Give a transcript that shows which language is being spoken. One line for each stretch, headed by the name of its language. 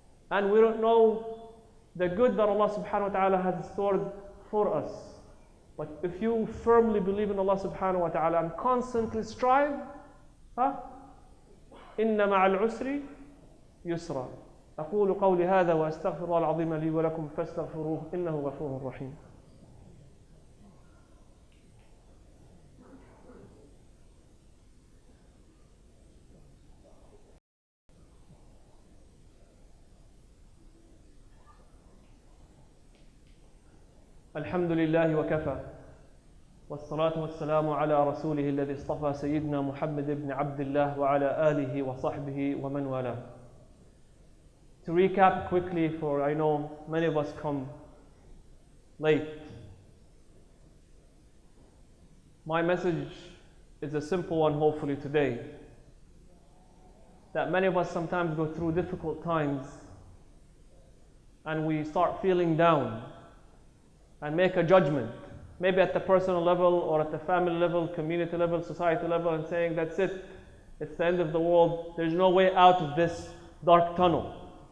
English: And we don't know the good that Allah subhanahu wa ta'ala has stored for us. But if you firmly believe in Allah subhanahu wa ta'ala and constantly strive,
Arabic: إن مع العسر يسرا. أقول قولي هذا وأستغفر الله العظيم لي ولكم فاستغفروه إنه غفور رحيم. الحمد لله وكفى والصلاة والسلام على رسوله الذي اصطفى سيدنا محمد بن عبد الله وعلى آله وصحبه ومن والاه.
English: To recap quickly, for I know many of us come late. My message is a simple one, hopefully today. That many of us sometimes go through difficult times and we start feeling down and make a judgment, maybe at the personal level or at the family level, community level, society level, and saying, that's it, it's the end of the world, there's no way out of this dark tunnel.